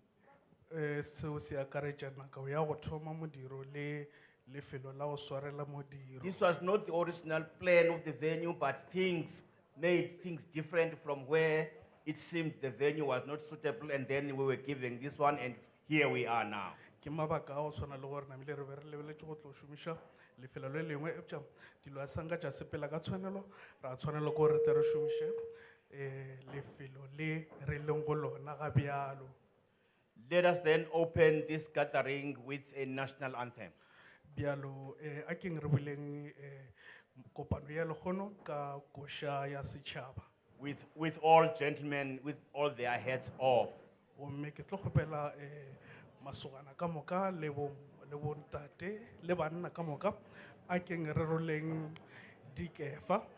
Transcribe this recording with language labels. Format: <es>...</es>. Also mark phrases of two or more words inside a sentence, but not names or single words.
<nso>seo se akaretša nako ya go thoma modiro le lefelo la go swarela modiro.</nso> <en>This was not the original plan of the venue, but things made things different from where it seemed the venue was not suitable, and then we were given this one, and here we are now.</en> <nso>Ke mabaka a go swana le gore namile re be re lebeletše go tlo šomiša lefelo le lengwe epša dilo a sanka tša sepela ka tshwanelo ra tshwanela ke gore re tle re šomiše lefelo le re leng go lona ga bjalo.</nso> <en>Let us then open this gathering with a national anthem.</en> <nso>Bjalo a keng re boleng kopano ya lekgono ka koša ya setšhaba.</nso> <en>With all gentlemen, with all their heads off.</en> <nso>Gomme ke tlo kgopela masogana ka moka le bontate le banna ka moka a keng re roleng dikefa.</nso>